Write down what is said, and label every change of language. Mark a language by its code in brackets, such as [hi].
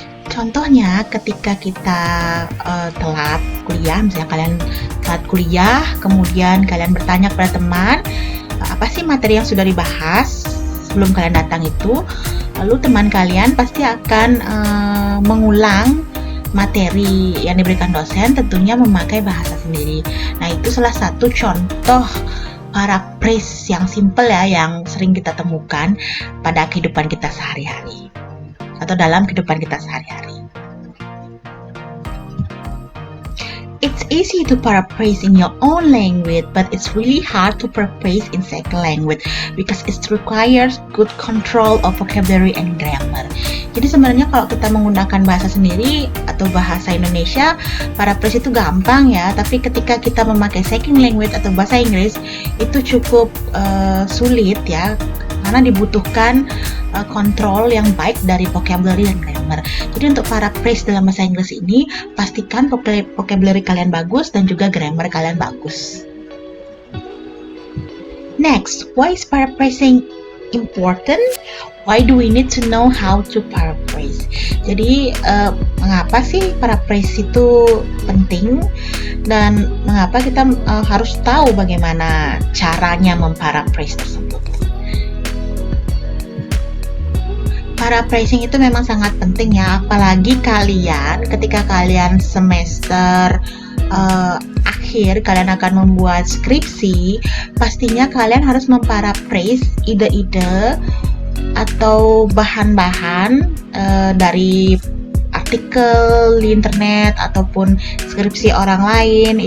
[id] Contohnya ketika kita telat kuliah, misalnya kalian telat kuliah, kemudian kalian bertanya kepada teman, apa sih materi yang sudah dibahas sebelum kalian datang itu, lalu teman kalian pasti akan mengulang materi yang diberikan dosen, tentunya memakai bahasa sendiri. Nah, itu salah satu contoh paraphrase yang simple ya, yang sering kita temukan pada kehidupan kita sehari-hari atau dalam kehidupan kita sehari-hari. [en] It's easy to paraphrase in your own language, but it's really hard to paraphrase in second language because it requires good control of vocabulary and grammar. [id] Jadi sebenarnya kalau kita menggunakan bahasa sendiri atau bahasa Indonesia, paraphrase itu gampang ya, tapi ketika kita memakai second language atau bahasa Inggris itu cukup sulit ya, karena dibutuhkan kontrol yang baik dari vocabulary dan grammar. Jadi untuk paraphrase dalam bahasa Inggris ini, pastikan vocabulary kalian bagus dan juga grammar kalian bagus. [en] Next, why is paraphrasing important? Why do we need to know how to paraphrase? [id] Jadi, mengapa sih paraphrase itu penting? Dan mengapa kita harus tahu bagaimana caranya memparaphrase tersebut? Paraphrasing itu memang sangat penting ya, apalagi kalian ketika kalian semester akhir, kalian akan membuat skripsi, pastinya kalian harus memparaphrase ide-ide atau bahan-bahan dari artikel di internet ataupun skripsi orang lain.